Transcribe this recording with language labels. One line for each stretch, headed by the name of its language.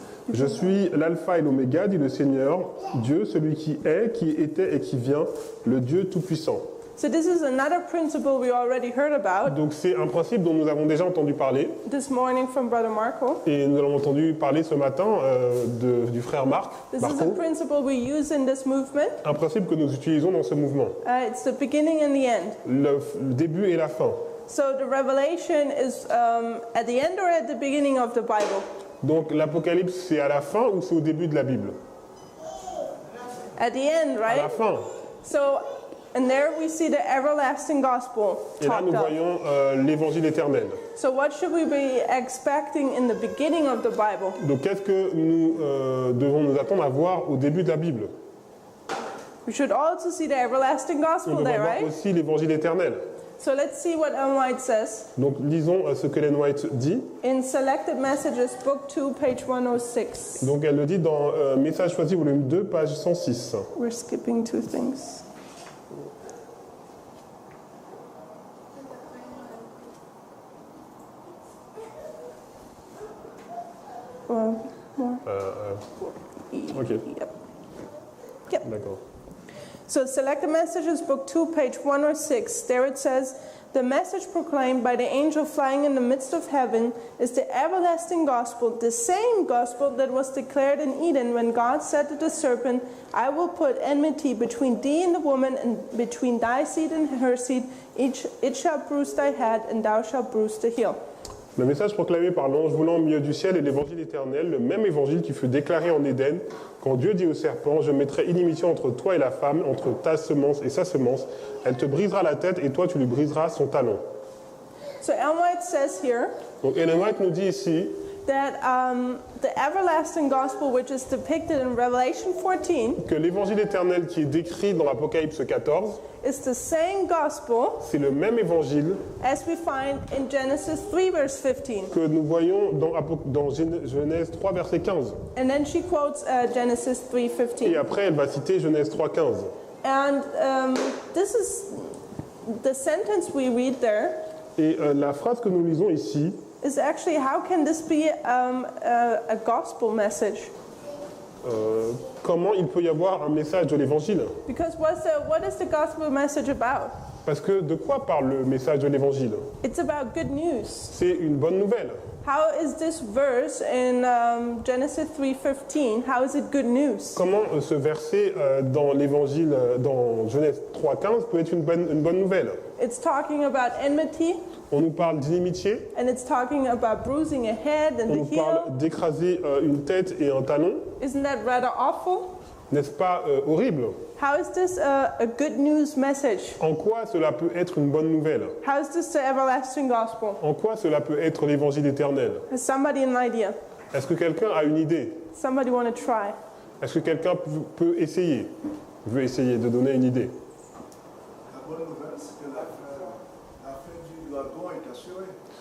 French: Je suis l'alpha et l'oméga, dit le Seigneur, Dieu, celui qui est, qui était et qui vient, le Dieu Tout-Puissant.
English: So this is another principle we already heard about
French: Donc c'est un principe dont nous avons déjà entendu parler,
English: this morning from Brother Marco.
French: et nous l'avons entendu parler ce matin du frère Marc,
English: This is a
French: Marco,
English: principle we use in this movement.
French: un principe que nous utilisons dans ce mouvement,
English: It's the beginning and the end.
French: le début et la fin.
English: So the revelation is at the end or at the beginning of the Bible?
French: Donc l'Apocalypse, c'est à la fin ou c'est au début de la Bible?
English: At the end,
French: À la
English: right?
French: fin.
English: So, and there we see the everlasting gospel
French: Et là, nous
English: talked of.
French: voyons l'évangile éternel.
English: So what should we be expecting in the beginning of the Bible?
French: Donc qu'est-ce que nous devons nous attendre à voir au début de la Bible?
English: We should also see the everlasting
French: On
English: gospel
French: devrait
English: there,
French: voir
English: right?
French: aussi l'évangile éternel.
English: So let's see what Ellen White says
French: Donc lisons ce que Ellen White dit.
English: in Selected Messages, Book 2, page 106.
French: Donc elle le dit dans Message choisi, volume 2, page 106.
English: We're skipping two things. More. Ok, Yep.
French: d'accord.
English: So Selected Messages, Book 2, page 106. There it says, "The message proclaimed by the angel flying in the midst of heaven is the everlasting gospel, the same gospel that was declared in Eden when God said to the serpent, 'I will put enmity between thee and the woman, and between thy seed and her seed. It shall bruise thy head, and thou shalt bruise the heel.'"
French: Le message proclamé par l'ange volant au milieu du ciel est l'évangile éternel, le même évangile qui fut déclaré en Éden, quand Dieu dit au serpent, je mettrai inimitié entre toi et la femme, entre ta semence et sa semence. Elle te brisera la tête et toi tu lui briseras son talon.
English: So Ellen White says here
French: Donc Ellen White nous dit ici
English: that the everlasting gospel, which is depicted in Revelation 14,
French: que l'évangile éternel qui est décrit dans l'Apocalypse 14,
English: is the same gospel
French: c'est le même évangile
English: as we find in Genesis 3, verse 15.
French: que nous voyons dans Genèse 3, verset 15.
English: And then she quotes Genesis 3,
French: Et
English: 15.
French: après, elle va citer Genèse 3, 15.
English: And this is the sentence we read there
French: Et la phrase que nous lisons ici,
English: is actually, how can this be a gospel message?
French: comment il peut y avoir un message de l'évangile?
English: Because what is the gospel message about?
French: Parce que de quoi parle le message de l'évangile?
English: It's about good news.
French: C'est une bonne nouvelle.
English: How is this verse in Genesis 3:15? How is it good news?
French: Comment ce verset dans l'évangile, dans Genèse 3,15 peut être une bonne nouvelle?
English: It's talking about enmity,
French: On nous parle d'inimitié,
English: and it's talking about bruising a head and
French: on
English: the
French: nous
English: heel.
French: parle d'écraser une tête et un talon.
English: Isn't that rather awful?
French: N'est-ce pas horrible?
English: How is this a good news message?
French: En quoi cela peut être une bonne nouvelle?
English: How is this the everlasting gospel?
French: En quoi cela peut être l'évangile éternel?
English: Has somebody an idea?
French: Est-ce que quelqu'un a une idée?
English: Somebody want to try?
French: Est-ce que quelqu'un peut essayer? Veut essayer de donner une idée? La bonne nouvelle, c'est que la fin du dragon est assurée.